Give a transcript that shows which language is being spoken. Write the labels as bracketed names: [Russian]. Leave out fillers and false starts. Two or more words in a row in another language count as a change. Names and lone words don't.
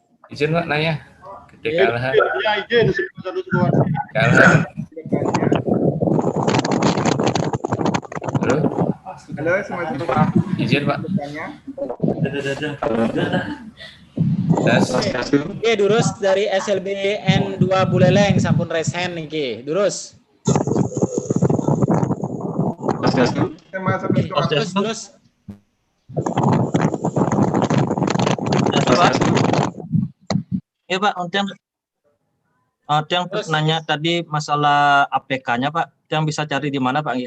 [Indonesian] Izin Pak nanya. Ya, izin. Halo, semuanya. Izin Pak. Oke, Durus dari SLBN 2 Buleleng, [Balinese] sampun resen niki. [Indonesian] Durus. Terus. Ya Pak, yang nanya tadi masalah APK-nya Pak, yang bisa cari di mana Pak?